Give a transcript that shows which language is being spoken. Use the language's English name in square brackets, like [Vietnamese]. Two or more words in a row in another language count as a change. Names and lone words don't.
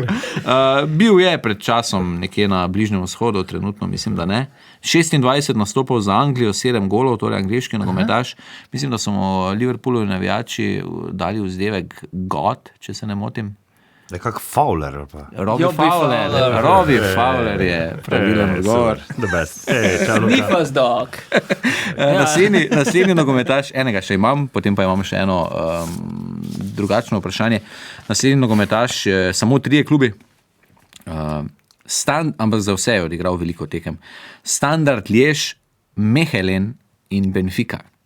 [Slovenian] Bil je pred časom nekje na Bližnjem vzhodu, trenutno mislim, da ne. 26 nastopov za Anglijo, 7 golov, torej angleški nogometaš. Mislim, da so mu Liverpoolovi navijači dali vzdevek God, če se ne motim. Nekak Fowler. Robbie Fowler je pravilen odgovor. [English] The best. Nifas dog. [Slovenian] Naslednji nogometaš, enega še imam, potem pa imam še eno drugačno vprašanje. Naslednji nogometaš, samo 3 klubi, ampak za vse je odigral veliko tekem. Standard Liège, Mechelen in Benfica.